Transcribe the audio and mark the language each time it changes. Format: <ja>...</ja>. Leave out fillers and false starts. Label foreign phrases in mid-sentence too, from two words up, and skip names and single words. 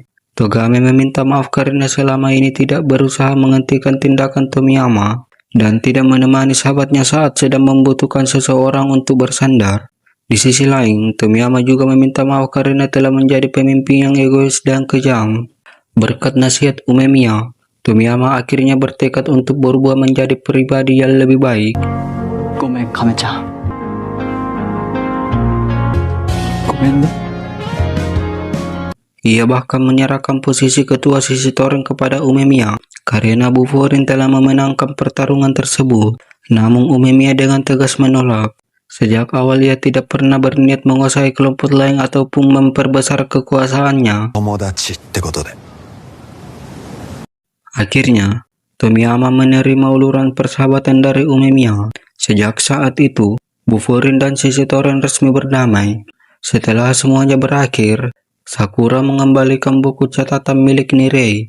<id>Togame meminta maaf karena selama ini tidak berusaha menghentikan tindakan Tomiyama dan tidak menemani sahabatnya saat sedang membutuhkan seseorang untuk bersandar. Di sisi lain, Tomiyama juga meminta maaf karena telah menjadi pemimpin yang egois dan kejam. Berkat nasihat Umemiya, Tomiyama akhirnya bertekad untuk berubah menjadi pribadi yang lebih baik.</id> <ja>ごめん亀ちゃん。ごめんね。</ja> <id>Ia bahkan menyerahkan posisi ketua sisi Toreng kepada Umemiya karena Buforin telah memenangkan pertarungan tersebut. Namun Umemiya dengan tegas menolak. Sejak awal ia tidak pernah berniat menguasai kelompok lain ataupun memperbesar kekuasaannya.</id> <ja>友達ってことで。</ja> <id>Akhirnya, Tomiyama menerima uluran persahabatan dari Umemiya. Sejak saat itu, Buforin dan sisi Toreng resmi berdamai. Setelah semuanya berakhir, Sakura mengembalikan buku catatan milik Nirei.</id>